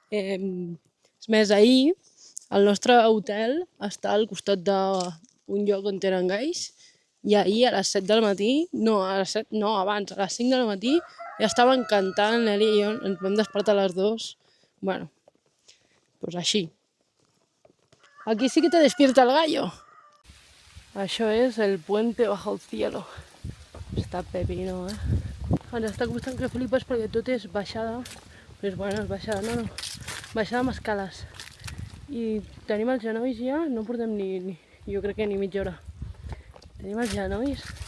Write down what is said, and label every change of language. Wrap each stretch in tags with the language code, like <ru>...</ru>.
<ca>És més, ahir el nostre hotel està al costat d'un lloc on tenen gais i ahir a les 7 del matí, abans, a les 5 del matí, ja estaven cantant, l'Èlia i jo, ens vam despertar a les 2.</ca> <es>Bueno, pues així. Aquí sí que te despierta el gallo.</es> <ca>Això és el</ca> <es>puente bajo el cielo.</es> <ca>Està pepino, Ens està costant que flipes perquè tot és baixada. Però bueno, és baixada, no. Baixada amb escales. I tenim els genolls ja, no portem jo crec que ni mitja hora. Tenim els genolls.</ca>